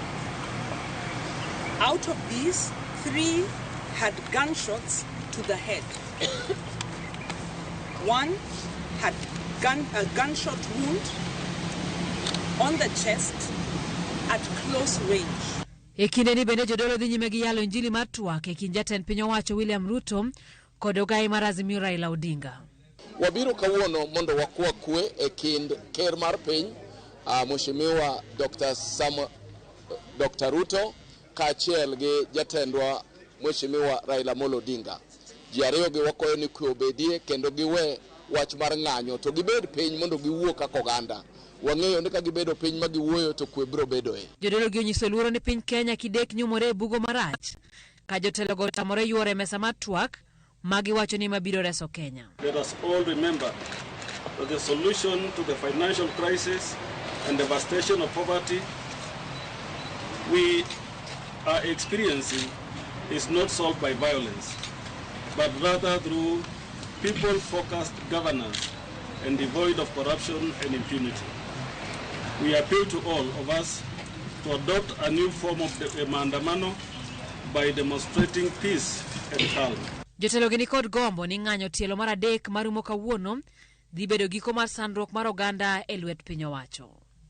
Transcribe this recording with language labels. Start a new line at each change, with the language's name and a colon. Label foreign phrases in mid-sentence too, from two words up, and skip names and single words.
English: Out of these, 3 had gunshots to the head. 1 had a gunshot wound on the chest at close range.
Luo (Kenya and Tanzania): E kinde ni bende jodolo dhi nyime gi yalo injili mar twak e kind jatend piny owacho William Ruto kod ogai mar Azimio Raila Odinga. Wabiro kawuono mondo wakwa kwe e kind ker mar piny Mheshimiwa Dr. Ruto kaachiel gi jatendwa Mheshimiwa Raila Odinga. Ji ariyo gi wakoyo ni kwe obedie kendo giwe wach mar ng'anyo to gibed piny mondo giwuo kaka oganda. Wang'eyo ni ka gibedo piny ma giwuoyo to kwe biro bedoe. Jodolo gi onyiso luoro ni piny Kenya kidek nyumore e bugo marach ka jotelo go tamore yuore mesa mar twak ma giwacho ni mabiro reso Kenya.
English: Let us all remember that the solution to the financial crisis and devastation of poverty we are experiencing is not solved by violence, but rather through people-focused governance and devoid of corruption and impunity. We appeal to all of us to adopt a new form of maandamano by demonstrating peace and calm.
Luo (Kenya and Tanzania): Jotelo gi kod gombo ni ng'anyo tielo mar adek marumo kawuono dhi bedo giko mar sandruok mar oganda e lwet piny owacho.